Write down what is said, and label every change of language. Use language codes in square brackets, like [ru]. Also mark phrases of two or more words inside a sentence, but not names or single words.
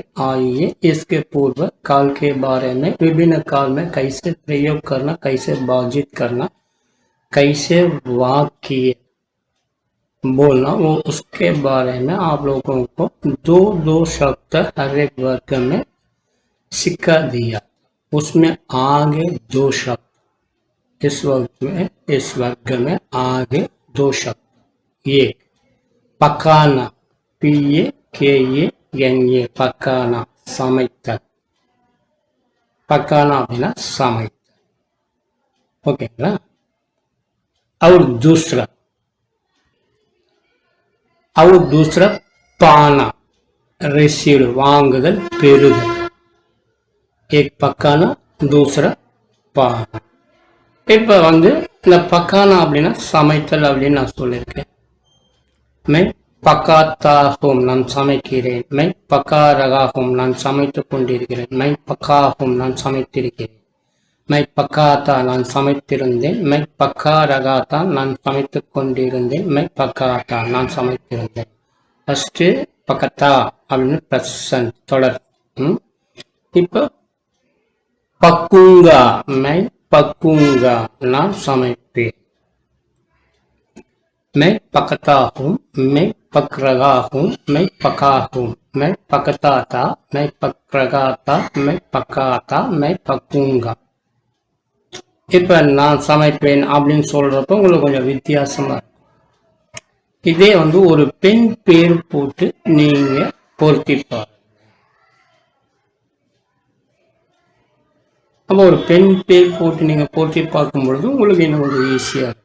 [hi] आइए इसके पूर्व काल के बारे में, विभिन्न काल में कैसे प्रयोग करना, कैसे बातचीत करना, कैसे वाक्य बोलना, वो उसके बारे में आप लोगों को दो दो शब्द हर एक वर्ग में सिखा दिया। उसमें आगे दो शब्द, इस वर्ग में आगे दो शब्द। एक पकाना, PAKANA, पकाना, [ta] சமைத்தல். पकाना அப்படின்னா சமைத்தல். ஓகேங்களா? [hi] और दूसरा पाना, रिसीव, [ta] வாங்குதல், பெறுதல். [hi] एक पकाना, दूसरा पाना. [ta] இப்ப இந்த பக்கானா அப்படின்னா சமைத்தல் அப்படின்னு நான் சொல்லியிருக்கேன். [hi] मैं पकाता हूं, [ta] நான் சமைக்கிறேன். [hi] मैं पका रहा हूं, [ta] நான் சமைத்துக் கொண்டிருக்கிறேன். [hi] मैं पका हूं, [ta] நான் சமைத்திருக்கிறேன். [hi] मैं पकाता, [ta] நான் சமைத்திருந்தேன். [hi] मैं पका रहा था, [ta] நான் சமைத்துக் கொண்டிருந்தேன். [hi] मैं पकाता, [ta] நான் சமைத்திருந்தேன். ஃபர்ஸ்ட் பக்கத்தா அப்படின்னு பிரசன்ட் தொடர். இப்போ பக்குங்கா, [hi] मैं पकूंगा, [ta] நான் சமைப்பேன். [hi] मैं पकता हूँ, मैं पक रहा हूँ, मैं पका हूँ. मैं पकता था, मैं पक रहा था, मैं पका था, मैं पकूंगा. [ta] இப்ப நான் சமைப்பேன் அப்படின்னு சொல்றப்ப உங்களுக்கு கொஞ்சம் வித்தியாசமா இருக்கும். இதே ஒரு பெண் பேர் போட்டு நீங்க பொருத்தி பாருங்க. அப்ப ஒரு பெண் பேர் போட்டு நீங்க பொருத்தி பார்க்கும் பொழுது உங்களுக்கு இன்னும் கொஞ்சம் ஈஸியா இருக்கும்.